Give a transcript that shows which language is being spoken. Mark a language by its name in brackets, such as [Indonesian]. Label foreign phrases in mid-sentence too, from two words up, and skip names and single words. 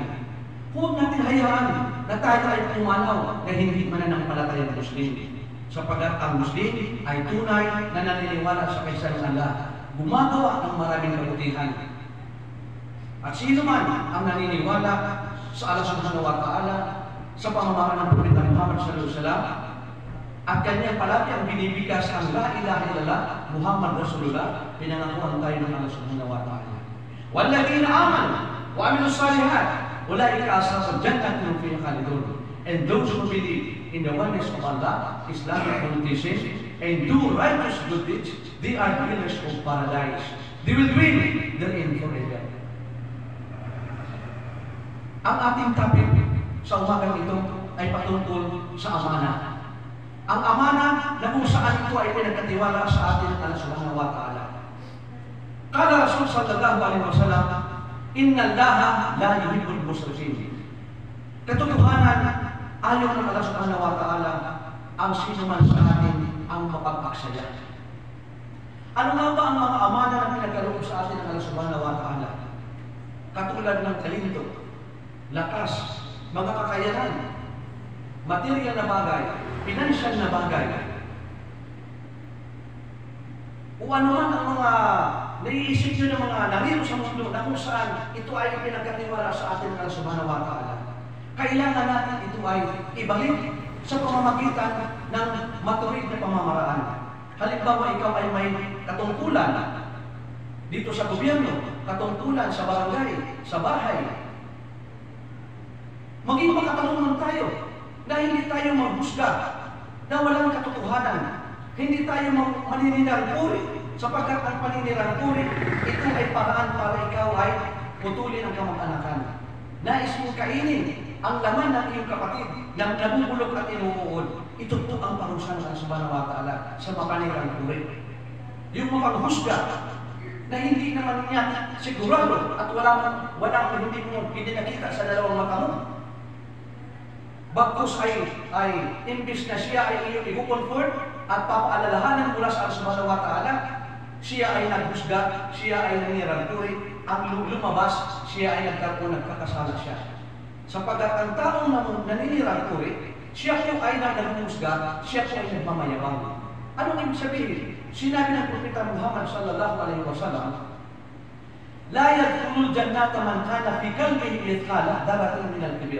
[Filipino] Huwag natin hayaan na tayo ay pumanaw na hindi mananampalatayang Muslim. Sapagkat ang Muslim ay tunay na naniniwala sa kaysanan Allah, gumagawa ng maraming kabutihan. At sino man ang naniniwala sa Allah [Arabic] سبحانه وتعالى [Filipino] sa pamamagitan ng Propeta Muhammad [Arabic] صلى الله عليه وسلم [Filipino] at kanyang palagi ang binibigkas ang [Arabic] لا إله إلا الله محمد رسول الله, [Filipino] pinangakuan tayo ng Allah [Arabic] سبحانه وتعالى. والذين آمنوا وعملوا الصالحات أولئك أصحاب الجنة هم فيها خالدون. [English] And those who believe in the oneness of Allah, Islamic monotheism, and do righteous good deeds, they are winners of paradise. They will win therein forever. [Filipino] Ang ating topic sa umagang ito ay patungkol sa amana. Ang amana na kung saan ito ay pinagkatiwala sa atin ng Allah [Arabic] سبحانه وتعالى. قال رسول صلى الله عليه وسلم إن الله لا يحب المسرفين. [Filipino] Katotohanan, ayaw ng Allah [Arabic] سبحانه وتعالى [Filipino] ang sino man sa atin ang mapagpaksaya. Ano nga ba ang mga amana na pinagkaloob sa atin ng Allah [Arabic] سبحانه وتعالى? [Filipino] Katulad ng talento, lakas, mga kakayanan, material na bagay, financial na bagay, o ano man ang mga naiisip nyo ng mga narito sa mundo na kung saan ito ay pinagkatiwala sa atin ng Allah [Arabic] سبحانه وتعالى. [Filipino] Kailangan natin ito ay ibalik sa pamamagitan ng maturid na pamamaraan. Halimbawa, ikaw ay may katungkulan dito sa gobyerno, katungkulan sa barangay, sa bahay. Maging makatanungan tayo na hindi tayo maghusga na walang katotohanan. Hindi tayo maninirangkuri sapagkat ang paninirangkuri, ito ay paraan para ikaw ay putulin ang kamag-anakan. Nais mong kainin ang laman ng iyong kapatid na nabubulok at inuuod. Ito po ang parusa ng Allah [Arabic] سبحانه وتعالى [Filipino] sa mapanirangkuri. Yung mapanghusga na hindi naman niya sigurado at walang hindi mo nakita sa dalawang mata mo. Bagkus ay imbis na siya ay iyong i-comfort at papaalalahanan mula sa Allah [Arabic] سبحانه وتعالى, [Filipino] siya ay naghusga, siya ay nanirangkuri, ang lumabas, siya ay nagkakasala siya. Sapagkat ang taong naninirangkuri, siya po ay naghusga, siya po ay nagmamayabang. Anong ibig sabihin? Sinabi ng Propeta Muhammad [Arabic] صلى الله عليه وسلم, لا يدخل الجنة من كان في قلبه مثقال ذرة من الكبر.